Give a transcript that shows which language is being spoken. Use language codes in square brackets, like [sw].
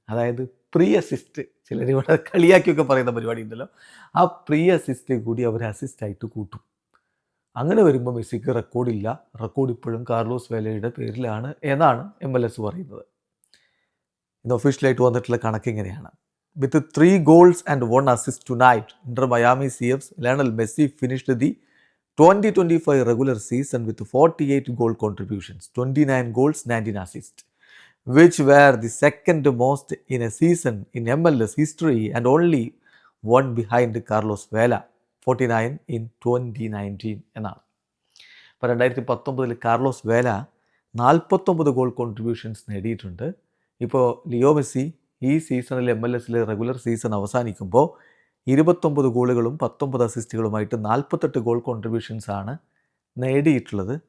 [ml] അതായത് pre assist, ചിലർ ഇവിടെ കളിയാക്കിയൊക്കെ പറയുന്ന പരിപാടി ഉണ്ടല്ലോ, ആ പ്രീ അസിസ്റ്റ് കൂടി അവർ അസിസ്റ്റായിട്ട് കൂട്ടും. അങ്ങനെ വരുമ്പോൾ മെസ്സിക്ക് റെക്കോർഡില്ല. റെക്കോർഡ് ഇപ്പോഴും കാർലോസ് വേലയുടെ പേരിലാണ് എന്നാണ് MLS പറയുന്നത്. ഇന്ന് ഒഫീഷ്യലായിട്ട് വന്നിട്ടുള്ള കണക്ക് ഇങ്ങനെയാണ്. [en] with 3 goals and 1 assist tonight, under Miami CF's Lionel Messi finished the 2025 regular season with 48 goal contributions, 29 goals, 19 assists, which were the second most in a season in MLS history and only one behind Carlos Vela, 49 in 2019 [ml] എന്നാണ്. അപ്പോൾ 2019 Carlos വേല 49 goal contributions നേടിയിട്ടുണ്ട്. ഇപ്പോൾ Leo Messi ഈ സീസണിൽ MLS regular season അവസാനിക്കുമ്പോൾ 29 ഗോളുകളും 19 അസിസ്റ്റുകളുമായിട്ട് 48 goal കോൺട്രിബ്യൂഷൻസാണ് നേടിയിട്ടുള്ളത്.